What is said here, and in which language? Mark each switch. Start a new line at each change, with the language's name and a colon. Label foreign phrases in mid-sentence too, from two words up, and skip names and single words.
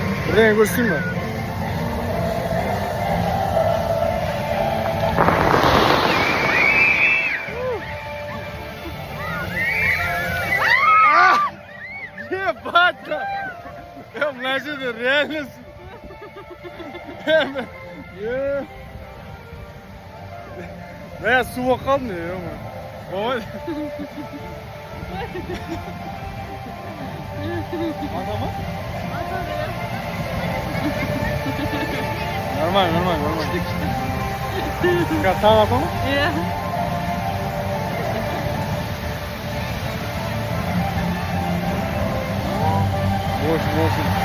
Turkish: Buraya görsün mü? Bata!
Portuguese: É um lanche de reais. É sua carne, mano.
Turkish: Manda mı? Normal. Tamam yapalım. Yeah. Olsun.